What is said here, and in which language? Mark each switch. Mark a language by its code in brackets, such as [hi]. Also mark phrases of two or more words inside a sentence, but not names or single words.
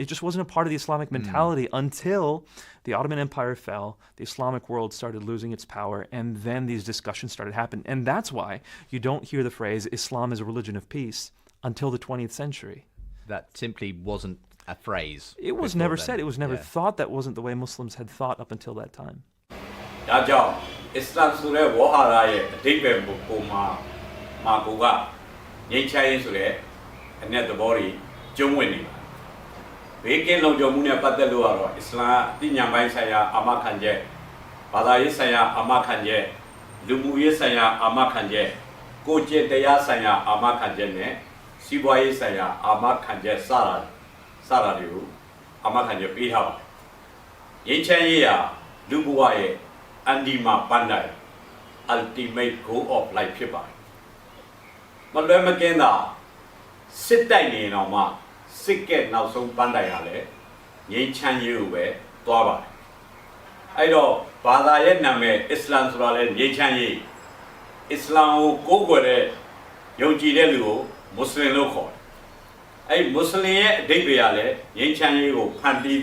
[en] It just wasn't a part of the Islamic mentality until the Ottoman Empire fell, the Islamic world started losing its power, and then these discussions started happening. And that's why you don't hear the phrase Islam is a religion of peace until the 20th century. That simply wasn't a phrase. It was never said. It was never thought. That wasn't the way Muslims had thought up until that time. [my] ဒါကြောင့် Islam ဆိုတဲ့ဝါဟာရရဲ့အဓိပ္ပာယ်ပုံမှာကိုကငြိမ်းချမ်းရေးဆိုတဲ့အ내သဘောတွေကျုံးဝင်နေပါဘေးကင်းလုံခြုံမှုနဲ့ပတ်သက်လို့ကတော့ Islam အသိဉာဏ်ပိုင်းဆိုင်ရာအာမခံချက် ဘာသာရေးဆိုင်ရာအာမခံချက်လူမှုရေးဆိုင်ရာအာမခံချက်ကိုယ်ကျင့်တရားဆိုင်ရာအာမခံချက်နဲ့စီးပွားရေးဆိုင်ရာအာ မခံချက်စတာတွေကိုအာမခံချက်ပေးထားပါတယ်ငြိမ်းချမ်းရေးဟာလူဘဝရဲ့အန်ဒီမာပန်တိုင်း [en] ultimate goal of life [my] ဖြစ်ပါတယ်မလွဲမကင်းတာစစ်တိုက်နေတော့မှစစ်ကဲ့နောက်ဆုံးပန်းတိုင်ရလဲငြိမ်းချမ်းရေးကိုပဲသွားပါတယ်အဲ့တော့ဘာသာရဲ့နာမည်အစ္စလာမ်ဆိုတာလဲငြိမ်းချမ်းရေးအစ္စလာမ်ကိုကိုးကွယ်တဲ့ယုံကြည်တဲ့လူကိုမွတ်စလင်လို့ခေါ်တယ်အဲ့မွတ်စလင်ရဲ့အဓိပ္ပာယ်ကလည်းငြိမ်းချမ်းရေးကိုဖန်တီး